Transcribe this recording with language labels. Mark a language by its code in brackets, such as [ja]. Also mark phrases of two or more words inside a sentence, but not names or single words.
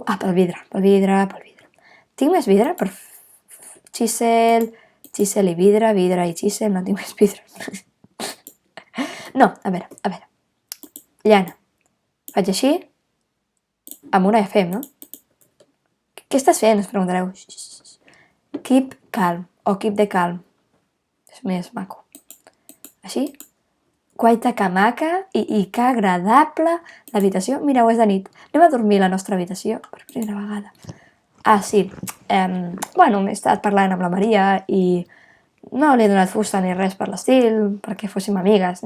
[ca] Ah, pel vidre. Tinc més vidre? Per xísel i vidre i xísel, no tinc més vidre. No, a veure. Llana. Faig així, amb una FM, no? Què estàs fent? Us preguntareu. [en] Keep calm, o keep the calm. [ca] És més maco. Així. Guaita que maca i que agradable l'habitació. Mireu, és de nit. Anem a dormir a la nostra habitació per primera vegada. Ah, sí. Bueno, he estat parlant amb la Maria i no li he donat fusta ni res per l'estil, perquè fóssim amigues.